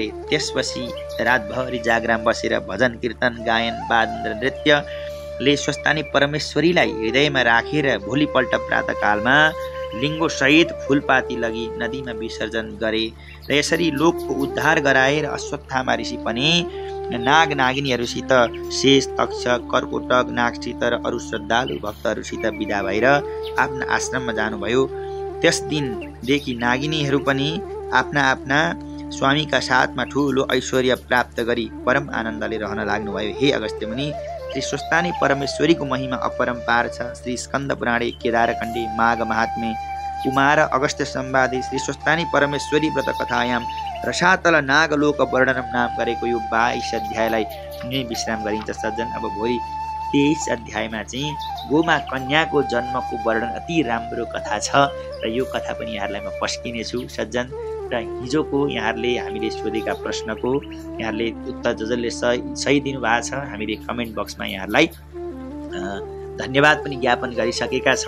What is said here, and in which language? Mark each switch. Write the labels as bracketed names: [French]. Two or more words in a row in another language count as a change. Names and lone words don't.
[Nepali] त्यसपछि रातभरि जागराम बसेर भजन कीर्तन, गायन, वादन र नृत्यले स्वस्थानी परमेश्वरीलाई हृदयमा राखेर भोलिपल्ट प्रातःकालमा लिङ्गोसहित फुलपाती लगी नदीमा विसर्जन गरे र यसरी लोकको उद्धार गराएर अश्वत्थामा ऋषि पनि नाग नागिनीहरूसित, शेष, तक्षक, कर्कोटक नागसित र अरू श्रद्धालु भक्तहरूसित विदा भएर आफ्ना आश्रममा जानुभयो। त्यस दिनदेखि नागिनीहरू पनि आफ्ना आफ्ना स्वामीका साथमा ठुलो ऐश्वर्य प्राप्त गरी परम आनन्दले रहन लाग्नुभयो। हे अगस्त्य मुनि, श्री स्वस्थानी परमेश्वरीको महिमा अपरम्पार छ। [Sanskrit] श्री स्कन्द पुराणे, केदारखण्डे, माघ महात्म्ये, कुमार अगस्त्य संवादे श्री स्वस्थानी परमेश्वरी व्रत कथायाम रसातल नागलोक वर्णनम नाम [Nepali] गरेको यो 22 अध्यायलाई नै विश्राम गरिन्छ। सज्जन, अब भोलि 23 अध्यायमा चाहिँ गोमा कन्याको जन्मको वर्णन अति राम्रो कथा छ र यो कथा पनि यहाँहरूलाई म पस्किनेछु। सज्जन, र हिजोको यहाँहरूले हामीले सोधेका प्रश्नको यहाँहरूले उत्तर जसले सही दिनुभएको छ, हामीले [English] comment boxमा [Nepali] यहाँहरूलाई धन्यवाद पनि ज्ञापन गरिसकेका छौँ।